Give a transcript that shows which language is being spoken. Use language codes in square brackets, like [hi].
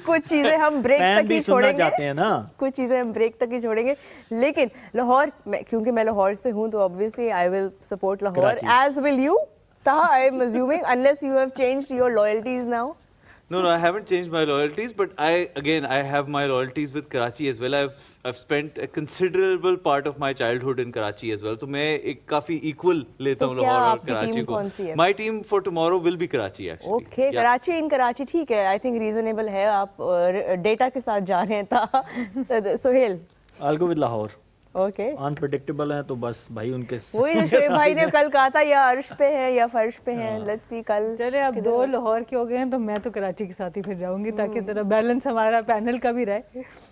[ur] کچھ چیزیں ہم بریک تک ہی چھوڑیں گے, چاہتے ہیں نا, کچھ چیزیں ہم بریک تک ہی چھوڑیں گے. لیکن لاہور, کیونکہ میں لاہور سے ہوں تو [en] obviously I will support [ur] Lahore, [en] as will you. Taha, I am assuming, unless you have changed your loyalties now. No, I haven't changed my loyalties, but I have my loyalties with Karachi as well. I've spent a considerable part of my childhood in Karachi as well. [ur] تو میں ایک کافی equal لیتا ہوں لاہور اور کراچی کو. [en] My team for tomorrow will be Karachi actually. Okay, Karachi in Karachi, [ur] ٹھیک ہے, [en] I think reasonable ہے. [ur] آپ ڈیٹا کے ساتھ جا رہے ہیں. تھا Sohail, [en] I'll go with Lahore. Okay, [ur] unpredictable ہیں تو بس بھائی ان کے وہی جو شعیب بھائی نے کل کہا تھا, یا عرش پہ ہے یا فرش پہ ہیں. [en] Let's see کل. [ur] چلے اب 2 لاہور کے ہو گئے ہیں تو میں تو کراچی کے ساتھ ہی پھر جاؤں گی تاکہ ذرا بیلنس ہمارا پینل کا بھی رہے.